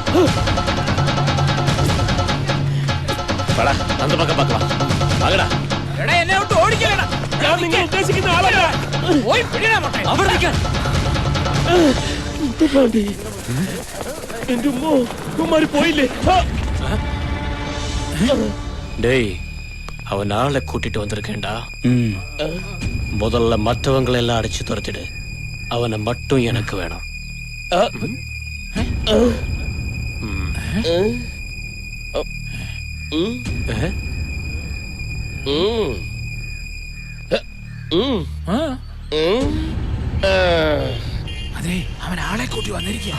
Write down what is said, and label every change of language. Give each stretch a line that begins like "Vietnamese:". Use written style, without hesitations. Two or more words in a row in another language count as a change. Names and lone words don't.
Malayalam: എടാ, എന്നെ വിട്ട് ഓടിക്കലടാ. ഞാൻ നിങ്ങൾ ഉദ്ദേശിക്കുന്ന ആളല്ല. പോയി പിടിയടാ മോട്ടെ. അവിടെ നിൽക്കാൻ. എന്റെ ഉമ്മാര് പോയില്ലേ? ഡേയ്,
Tamil: அவன் ஆளை கூட்டிட்டு வந்திருக்கேன்டா. முதல்ல மற்றவங்களை எல்லாம் அடிச்சு துரத்திடு. அவனை மட்டும் எனக்கு வேணும்.
Malayalam: അതെ അവൻ ആളെ കൂട്ടി വന്നിരിക്കുക.